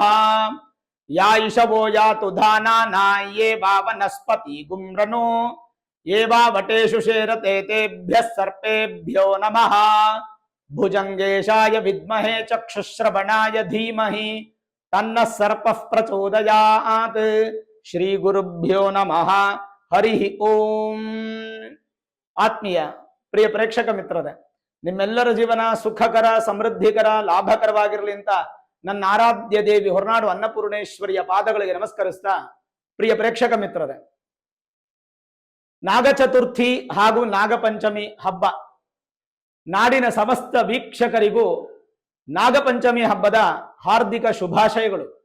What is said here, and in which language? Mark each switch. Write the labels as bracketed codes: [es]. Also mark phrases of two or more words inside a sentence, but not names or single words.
[sa] या इषवो यातु धानाना ये वा वनस्पति गुम्रनो ये वा वटेषु शेरते तेभ्यः सर्पेभ्यो नमः। भुजंगेशाय विद्महे चक्षुश्रवणाय धीमहि तन्नः सर्पः प्रचोदयात्। श्री गुरुभ्यो नमः। हरि ओम। [kn] ಆತ್ಮೀಯ ಪ್ರಿಯ ಪ್ರೇಕ್ಷಕ ಮಿತ್ರರೇ, ನಿಮ್ಮೆಲ್ಲರ ಜೀವನ ಸುಖಕರ, ಸಮೃದ್ಧಿಕರ, ಲಾಭಕರವಾಗಿರಲಿ ಅಂತ ನನ್ನ ಆರಾಧ್ಯ ದೇವಿ ಹೊರನಾಡು ಅನ್ನಪೂರ್ಣೇಶ್ವರಿಯ ಪಾದಗಳಿಗೆ ನಮಸ್ಕರಿಸ್ತಾ, ಪ್ರಿಯ ಪ್ರೇಕ್ಷಕ ಮಿತ್ರರೇ, ನಾಗಚತುರ್ಥಿ ಹಾಗೂ ನಾಗಪಂಚಮಿ ಹಬ್ಬ ನಾಡಿನ ಸಮಸ್ತ ವೀಕ್ಷಕರಿಗೂ ನಾಗಪಂಚಮಿ ಹಬ್ಬದ ಹಾರ್ದಿಕ ಶುಭಾಶಯಗಳು.